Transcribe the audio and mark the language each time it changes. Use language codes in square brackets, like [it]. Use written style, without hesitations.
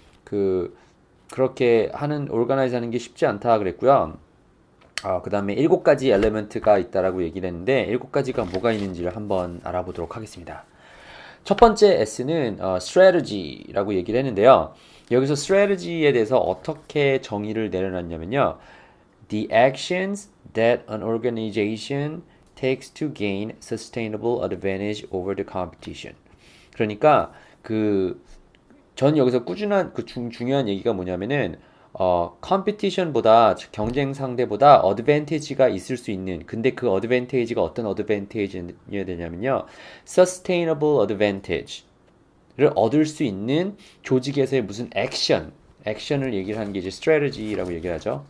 [ko] 그렇게 organize 하는 게 쉽지 않다 그랬고요. 그 다음에 7가지 엘리먼트가 있다라고 얘기를 했는데, 7가지가 뭐가 있는지를 한번 알아보도록 하겠습니다. 첫 번째 S는 strategy라고 얘기를 했는데요. 여기서 strategy에 대해서 어떻게 정의를 내려놨냐면요. [en] The actions that an organization takes to gain sustainable advantage over the competition. [ko] 그러니까 전 여기서 꾸준한 중요한 얘기가 뭐냐면은 컴피티션보다 경쟁 상대보다 어드밴티지가 있을 수 있는, 근데 그 어드밴티지가 어떤 어드밴티지여야 되냐면요. sustainable advantage 를 얻을 수 있는 조직에서의 무슨 액션을 얘기를 하는 게 이제 strategy라고 얘기를 하죠.